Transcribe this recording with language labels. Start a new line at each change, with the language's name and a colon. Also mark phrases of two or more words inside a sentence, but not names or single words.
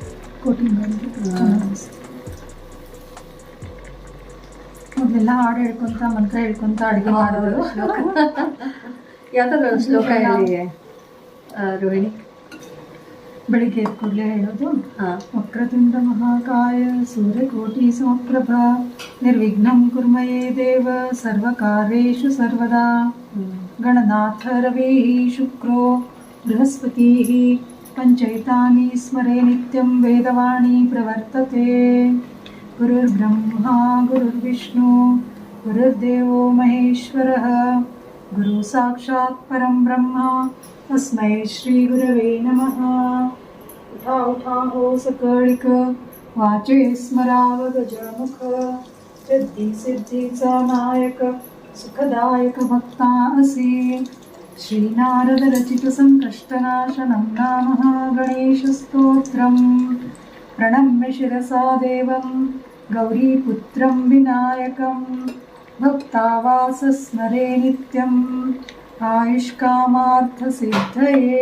Kannada: ಮೊದಲೆಲ್ಲ ಹಾಡು ಹೇಳ್ಕೊಂತ ಮಂತ್ರ ಹೇಳ್ಕೊಂತ ಅಡುಗೆ ಮಾಡೋದು. ಯಾವ್ದಾದ್ರು ಒಂದು ಶ್ಲೋಕ ಹೇಳಿ ರೋಹಿಣಿ. ಬೆಳಿಗ್ಗೆ ಎದ್ದ ಕೂಡಲೇ ಹೇಳೋದು,
Sanskrit: वक्रतुण्ड महाकाय सूर्यकोटि समप्रभा निर्विघ्नं कुरुमे देव सर्वकार्येषु सर्वदा गणनाथ रविः शुक्रो बृहस्पतिः पञ्चैतानि स्मरे नित्यं वेदवाणी प्रवर्तते. गुरुर्ब्रह्मा गुरुर्विष्णुः गुरुर्देवो महेश्वरः गुरुः साक्षात् परं ब्रह्म तस्मै श्री गुरवे नमः.
Marathi: उठा उठा हो सकळिक वाचे स्मरावा गजमुख सिद्धि सिद्धि स नायक सुखदायक भक्तांसी.
Sanskrit: श्रीनारद रचित सङ्कष्टनाशनं नाम गणेश स्तोत्रं प्रणम्य शिरसा देवं गौरीपुत्रं विनायकं भक्तावासं स्मरेन्नित्यं आयुष्कामार्थसिद्धये.